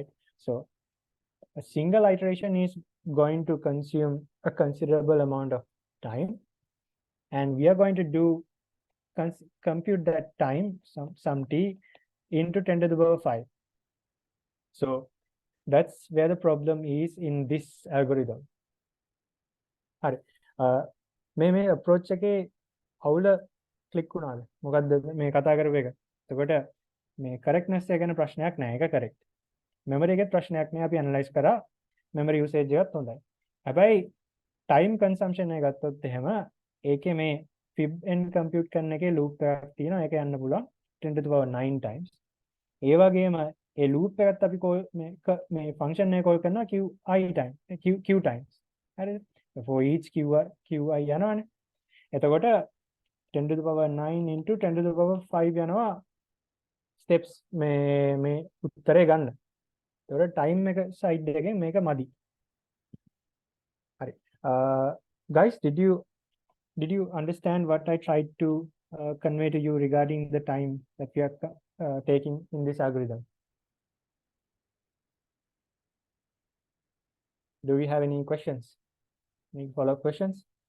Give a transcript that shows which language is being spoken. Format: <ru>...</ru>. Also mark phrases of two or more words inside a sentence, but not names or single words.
<en>So a single iteration is going to consume a considerable amount of time, and we are going to do compute that time, some t, into 10 to the power 5. So that's where the problem is in this algorithm.</en> <si>හරි. මේ approach එකේ අවුල click වුණාද? මොකද්ද මේ කතා කරපු එක? එතකොට මේ correctness එක ගැන ප්‍රශ්නයක් නැහැ. ඒක correct. memory එකේ ප්‍රශ්නයක් නැහැ. අපි analyze කරා. memory usage එකත් හොඳයි. හැබැයි</si> <en>time consumption</en> <si>එක ගත්තොත් එහෙම ඒකේ මේ fib n compute කරන එකේ loop එකක් තියෙනවා. ඒක යන්න පුළුවන් 10 to the power 9 times. ඒ වගේම ඒ loop එකත් අපි මේ function එක call කරනවා</si> <en>qi time, q times.</en> <si>හරිද?</si> <en>For each qi</en> <si>යනවනේ. එතකොට 10 to the power 9 into 10 to the power 5 යනවා steps මේ උත්තරේ ගන්න. එතකොට time එක side එකෙන් මේක මදි. හරි.</si> <en>Guys, did you understand what I tried to convey to you regarding the time that we are taking in this algorithm? Do we have any questions? Any follow-up questions?</en>